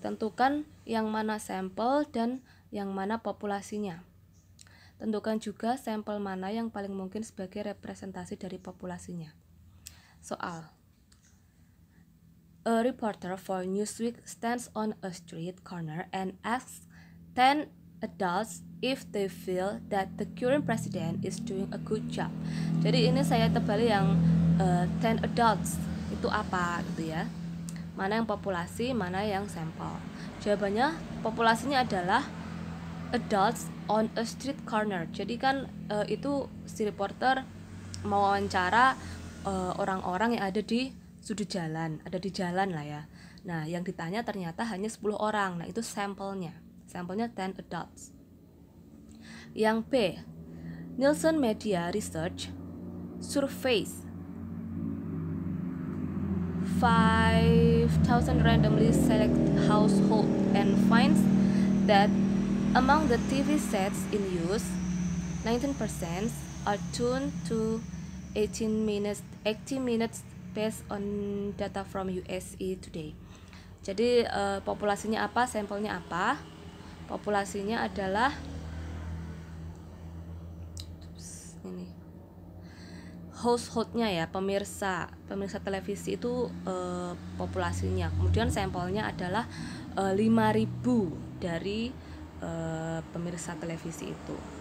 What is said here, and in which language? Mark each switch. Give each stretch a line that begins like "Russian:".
Indonesian: Tentukan yang mana sampel dan yang mana populasinya. Tentukan juga sampel mana yang paling mungkin sebagai representasi dari populasinya. Soal.
English: A reporter for Newsweek stands on a street corner and asks 10 adults if they feel that the current president is doing a good job.
Indonesian: Jadi ini saya tebali yang
English: 10 adults
Indonesian: itu apa gitu ya. Mana yang populasi, mana yang sampel. Jawabannya populasinya adalah
English: adults on a street corner.
Indonesian: Jadi kan itu si reporter mau wawancara orang-orang yang ada di sudut jalan, ada di jalan lah ya. Nah, yang ditanya ternyata hanya 10 orang. Nah, itu sampelnya. Sampelnya
English: 10 adults.
Indonesian: Yang B,
English: Nielsen Media Research surveys 5,000 randomly select household and finds that among the TV sets in use, 19% are tuned to 80 minutes based on data from USA Today.
Indonesian: Jadi populasinya apa, sampelnya apa? Populasinya adalah ini. Householdnya ya, pemirsa televisi itu populasinya. Kemudian sampelnya adalah 5.000 dari pemirsa televisi itu.